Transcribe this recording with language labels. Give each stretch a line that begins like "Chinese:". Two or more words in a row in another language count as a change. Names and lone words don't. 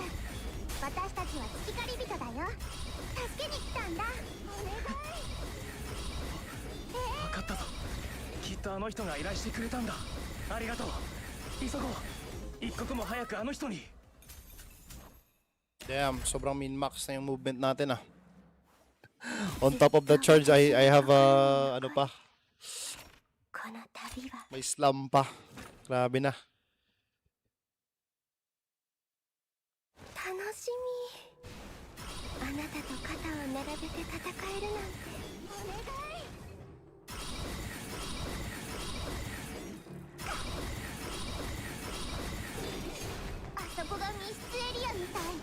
Japanese: 私たちは月狩り人だよ。助けに来たんだ。お願い。分かったぞ。きっとあの人が依頼してくれたんだ。ありがとう。急ごう。一刻も早くあの人に。
Filipino: Damn, sobrang min-max na yung movement natin ah.
English: On top of the charge, I have
Filipino: ano pa,
Japanese: この旅は
Filipino: may slam pa. Grabe na.
Japanese: 楽しみ。あなたと肩を並べて戦えるなんて。お願い。あそこが密室エリアみたい。